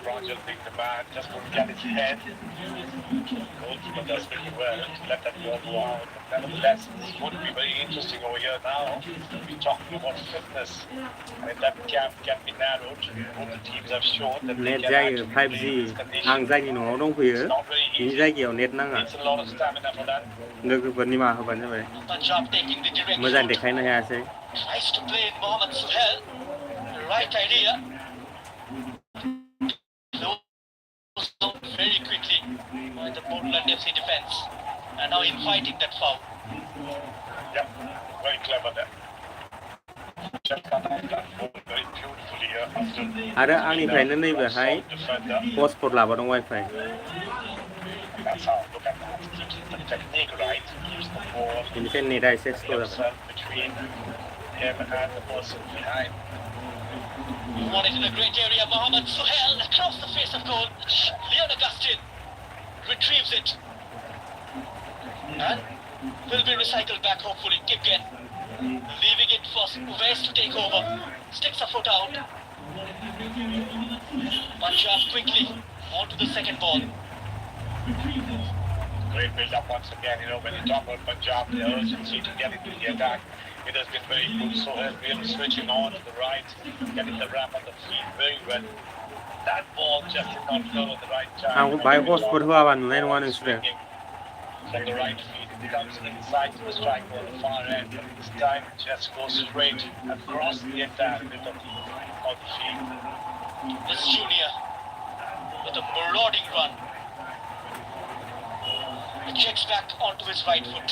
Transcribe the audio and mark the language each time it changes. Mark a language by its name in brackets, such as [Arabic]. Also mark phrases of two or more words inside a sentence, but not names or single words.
[English] Rangel being the man, just couldn't get his head. Goalkeeper does pretty well to let that ball go out. But nevertheless, this is going to be very interesting over here now. We're talking about fitness. And if that gap can be narrowed, both the teams have shown that they नेट can [Bodo] जायो [English] actually 5G play in this condition. [Bodo] आं जायनि न'आव दंफैयो [English] It's not very [Bodo] बिनि [English] easy. [Bodo] जायगायाव नेट नाङा [English] Needs a lot of stamina for that. [Bodo] लोगोफोरनि माबा होबानो जाबाय [English] Punjab taking the direct [Bodo] मोजां [English] route. [Bodo] देखायनो हायासै [English] Tries to play in Mohamed Suhail. The right idea. Closed down very quickly by the Bodoland FC defense. And now inviting that foul. Yeah, very clever there. Just cut off that ball very beautifully here after [Bodo] आरो आंनिफ्रायनो नैबेहाय [English] defender. [Bodo] हटस्पट लाबोदों वाइफाइ [English] That's how, look at that. Keeps the technique right, keeps the ball [Bodo] बेनिखायनो नेटआ एसे स्ल' जाबाय [English] himself between him and the person behind. Won it in a great area. Mohamed Suhail across the face of goal. Leon Augustin retrieves it. And will be recycled back hopefully. Kipken leaving it for Uwais to take over. Sticks a foot out. Punjab quickly onto the second ball. Great build up once again, when you talk about Punjab, the urgency to get into the attack, it has been very good. So has been switching on to the right, getting the ramp on the feet very well. That ball just did not go at the right time. [Bodo] आं बाहाय हटस्पट होआबा नुनाय नङा नोंसोरो [English] From the right feet, it comes inside to the striker on the far end. But this time, it just goes straight across the entire bit of the field. This junior with a marauding run. He checks back onto his right foot.